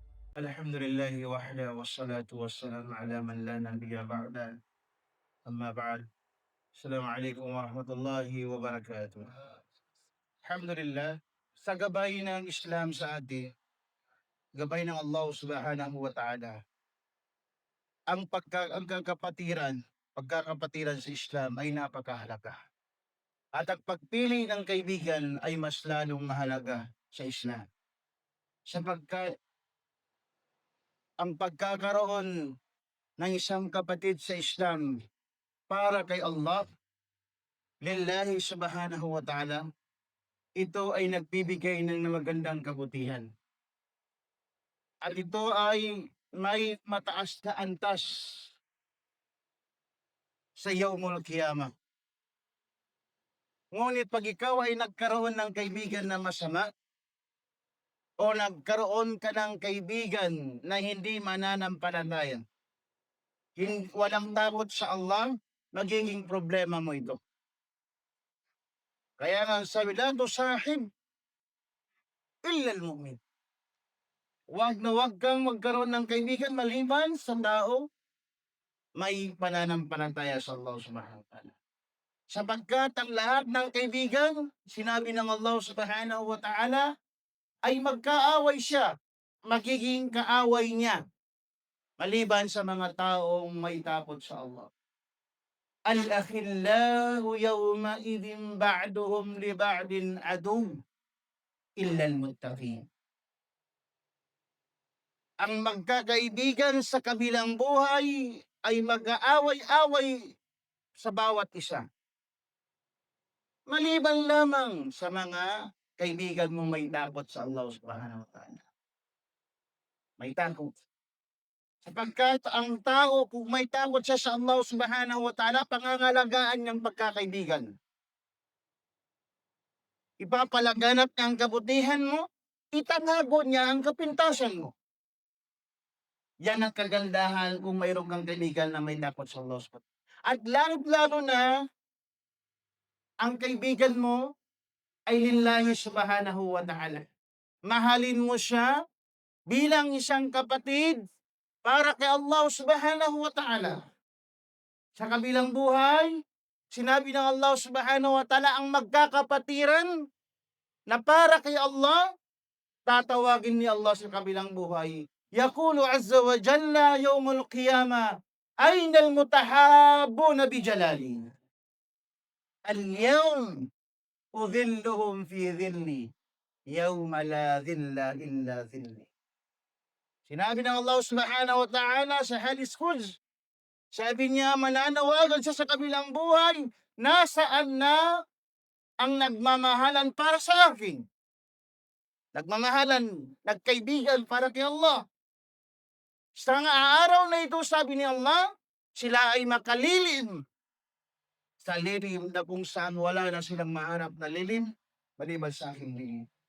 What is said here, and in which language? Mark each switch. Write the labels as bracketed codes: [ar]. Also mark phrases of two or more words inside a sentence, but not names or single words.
[ar] الحمد لله وحده والصلاة والسلام على من لا نبي بعده أما بعد السلام عليكم ورحمة الله وبركاته. [tl] Alhamdulillah, sa gabay ng Islam sa atin, gabay ng Allah [ar] سبحانه وتعالى, [tl] pagkakapatiran sa Islam ay napakahalaga. At ang pagpili ng kaibigan ay mas lalong mahalaga sa Islam. Sapagkat ang pagkakaroon ng isang kapatid sa Islam para kay Allah, [ar] لله سبحانه وتعالى, [tl] ito ay nagbibigay ng magandang kabutihan. At ito ay may mataas na antas sa [ar] يوم القيامة. [tl] Ngunit pag ikaw ay nagkaroon ng kaibigan na masama, o nagkaroon ka ng kaibigan na hindi mananampalataya, walang takot sa Allah, magiging problema mo ito. Kaya nga sabi, [ar] لا تصاحب إلا المؤمن. [tl] Huwag na huwag kang magkaroon ng kaibigan maliban sa tao may pananampalataya sa Allah [ar] سبحانه وتعالى. [tl] Sapagkat ang lahat ng kaibigan, sinabi ng Allah [ar] سبحانه وتعالى, [tl] ay magkaaway siya, magiging kaaway niya, maliban sa mga taong may takot sa Allah. [ar] الأخلاء يومئذ بعضهم لبعض عدو إلا المتقين. [tl] Ang magkakaibigan sa kabilang buhay ay mag-aaway-away sa bawat isa, maliban lamang sa mga kaibigan mong may takot sa Allah [ar] سبحانه وتعالى. [tl] May takot. Sapagkat ang tao, kung may takot siya sa Allah [ar] سبحانه وتعالى, [tl] pangangalagaan niyang pagkakaibigan. Ipapalaganap niya ang kabutihan mo, itatago niya ang kapintasan mo. Yan ang kagandahan kung mayroon kang kaibigan na may takot sa Allah [ar] سبحانه وتعالى. [tl] At lalo na, ang kaibigan mo ay [ar] لله سبحانه وتعالى. [tl] Mahalin mo siya bilang isang kapatid para kay Allah [ar] سبحانه وتعالى. [tl] Sa kabilang buhay, sinabi ng Allah [ar] سبحانه وتعالى, [tl] ang magkakapatiran na para kay Allah, tatawagin ni Allah sa kabilang buhay. [ar] يقول عز وجل يوم القيامة أين المتحابون بجلالي. اليوم أظلهم في ظلي يوم لا ظل إلا ظلي. [tl] Sinabi ng Allah [ar] سبحانه وتعالى [tl] sa [ar] حديث قدسي, [tl] sabi niya, mananawagan siya sa kabilang buhay, nasaan na ang nagmamahalan para sa akin? Nagmamahalan, nagkaibigan para kay Allah. Sa araw na ito, sabi ni Allah, sila ay makalilim sa lilim na kung saan wala na silang mahanap na lilim, maliban sa aking lilim.